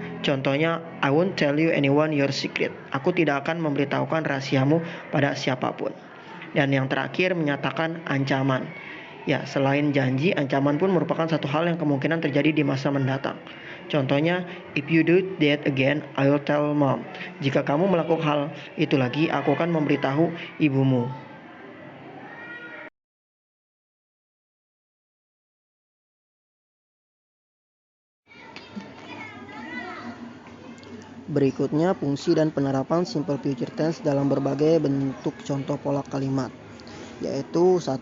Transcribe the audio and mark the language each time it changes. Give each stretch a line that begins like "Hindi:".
Indonesian: Contohnya,
English: I won't tell you anyone your secret.
Indonesian: Aku tidak akan memberitahukan rahasiamu pada siapapun. Dan yang terakhir menyatakan ancaman. Ya, selain janji, ancaman pun merupakan satu hal yang kemungkinan terjadi di masa mendatang. Contohnya,
English: if you do that again, I will tell mom.
Indonesian: Jika kamu melakukan hal itu lagi, aku akan memberitahu ibumu. Berikutnya, fungsi dan penerapan simple future tense dalam berbagai bentuk contoh pola kalimat, yaitu 1.